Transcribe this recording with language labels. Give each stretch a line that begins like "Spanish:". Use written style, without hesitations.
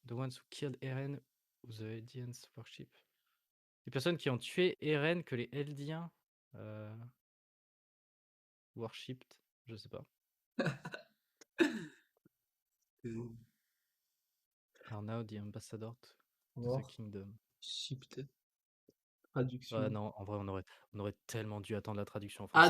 English: The ones who killed Eren, who the Eldians worship.
French: Les personnes qui ont tué Eren que les Eldiens
English: worshipped,
French: je sais pas.
English: Are now the ambassador to the kingdom. Worshipped.
French: Ouais, Traduction. non, en vrai, on aurait tellement dû attendre la traduction en français.